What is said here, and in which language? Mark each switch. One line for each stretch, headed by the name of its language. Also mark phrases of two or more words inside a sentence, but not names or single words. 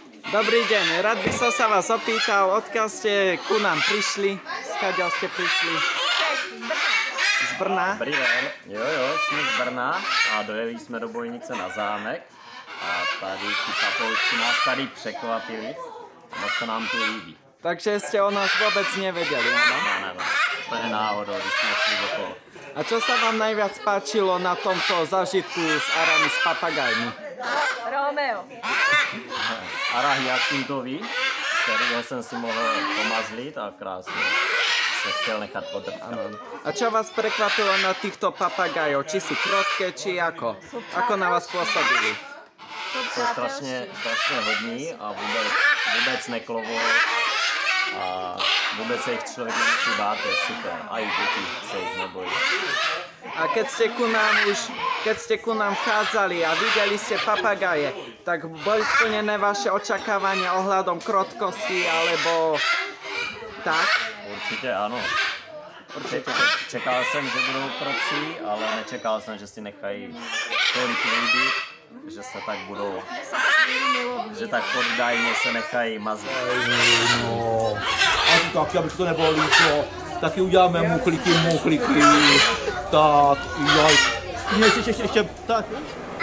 Slovak: Dobrý deň, rád by som sa vás opýtal, odkiaľ ste ku nám prišli? Skáďal ste prišli?
Czech: Z Brna. Dobrý den, jo, jsme z Brna a dojeli jsme do Bojnice na zámek a tady ti papoušci nás tady překvapili a moc se nám tu líbí.
Slovak: Takže ste o nás vôbec nevedeli, áno?
Czech: Ne, úplně náhodou, když jsme šli okolo.
Slovak: A čo sa vám najviac páčilo na tomto zážitku s arami, s papagajmi?
Czech: Romeo. Ara hyacintový, kterýho jsem si mohl pomazlit a krásně se chtěl nechat podrkat.
Slovak: A čo vás prekvapilo na týchto papagajov? Či sú krotké, či ako? Ako na vás pôsobili?
Czech: Jsou strašně hodní a vůbec neklovou a vůbec se jich člověk nemusí bát, to je super. A i děti se jich nebojí.
Slovak: A keď ste ku nám vchádzali a videli ste papagaje, tak boli splnené vaše očakávania ohľadom krotkosti, alebo tak?
Czech: Určitě ano. Čekal jsem, že budou krotcí, ale nečekal jsem, že si nechají tolik líbit, že se tak budou, že tak poddajně se nechají mazat. No, a taky, aby to nebylo líto, taky uděláme muchliky, tak, ještě, tak.